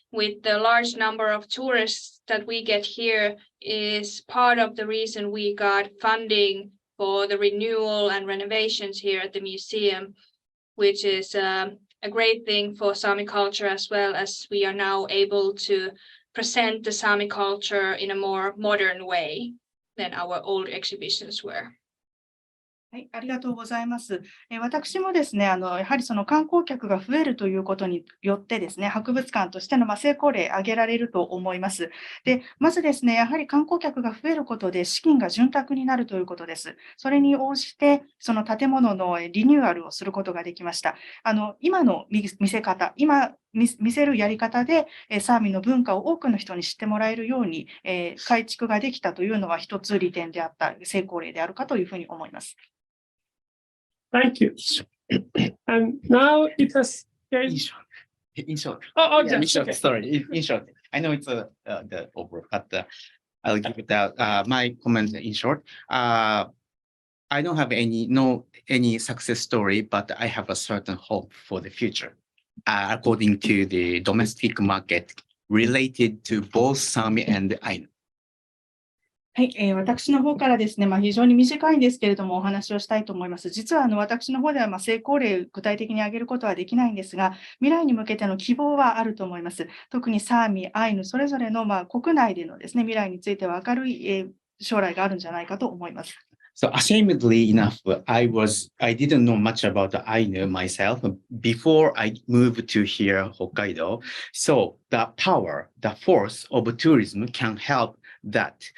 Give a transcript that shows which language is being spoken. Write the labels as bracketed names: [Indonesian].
[English] With the large number of tourists that we get here is part of the reason we got funding for the renewal and renovations here at the museum, which is a great thing for Sami culture, as well as we are now able to present the Sami culture in a more modern way than our old exhibitions were. [Japanese] はい、ありがとうございます。私もですね、やはりその観光客が増えるということによってですね、博物館としての成功例挙げられると思います。で、まずですね、やはり観光客が増えることで資金が潤沢になるということです。それに応じて、その建物のリニューアルをすることができました。今の見せ方、今見せるやり方で、サーミの文化を多くの人に知ってもらえるように、改築ができたというのは一つ利点であった、成功例であるかというふうに思います。 [English] Thank you. And now it has. In short. Oh, In yes. short, Okay. sorry. In short, I know it's the over, but I'll give it out. My comment in short. I don't have any success story, but I have a certain hope for the future. According to the domestic market related to both Sami and Ainu. [Japanese] はい、私の方からですね、非常に短いんですけれどもお話をしたいと思います。実は私の方では成功例具体的に挙げることはできないんですが、未来に向けての希望はあると思います。特にサーミ、アイヌそれぞれの国内でのですね、未来については明るい将来があるんじゃないかと思います。 [English] So ashamedly enough, I didn't know much about the Ainu myself before I moved to here, Hokkaido. So the force of tourism can help that.